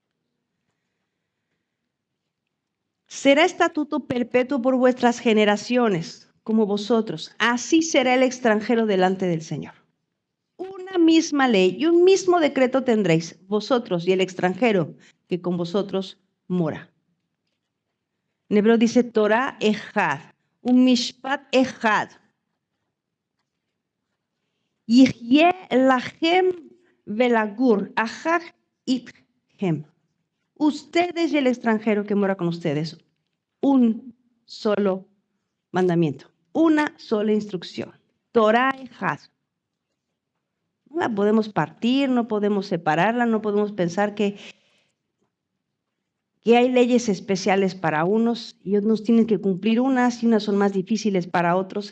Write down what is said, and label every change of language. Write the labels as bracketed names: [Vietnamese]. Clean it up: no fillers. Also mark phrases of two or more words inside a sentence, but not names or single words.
[Spanish] Será estatuto perpetuo por vuestras generaciones, como vosotros. Así será el extranjero delante del Señor. Una misma ley y un mismo decreto tendréis, vosotros y el extranjero que con vosotros mora. En hebreo dice [Hebrew] תורה אחד, [Spanish] un [Hebrew] משפט אחד. יהיה לכם ולגור אחך אתכם. [Spanish] Ustedes y el extranjero que mora con ustedes, un solo mandamiento, una sola instrucción. [Hebrew] תורה אחד. [Spanish] No la podemos partir, no podemos separarla, no podemos pensar que hay leyes especiales para unos y otros tienen que cumplir unas y unas son más difíciles para otros.